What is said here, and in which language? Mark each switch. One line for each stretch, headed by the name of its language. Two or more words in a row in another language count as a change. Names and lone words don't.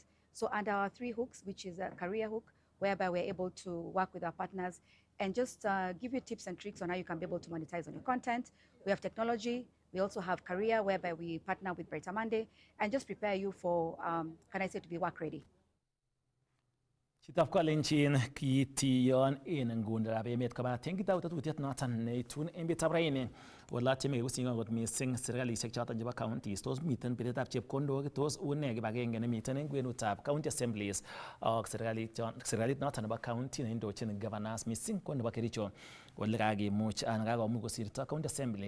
English: So under our 3 hooks, which is a career hook, whereby we're able to work with our partners and just give you tips and tricks on how you can be able to monetize on your content. We have technology. We also have career, whereby we partner with Brighter Monday and just prepare you for, to be work ready.
Kipsigis: Chitaf kolenjin kitiyon en ngundab emet kobaten kitautatutiet noton neitun emetab raini wala cheme usinga got missing serkalisiek choton chebo counties tos miten biretab chepkondok tos une kibagenge nemiten en kwenutab
English: county assemblies
Kipsigis: ak serkalit noton nebo county neindochin governors missing ko nebo Kericho wala kakimuch an kakomuch kosirto
English: county assembly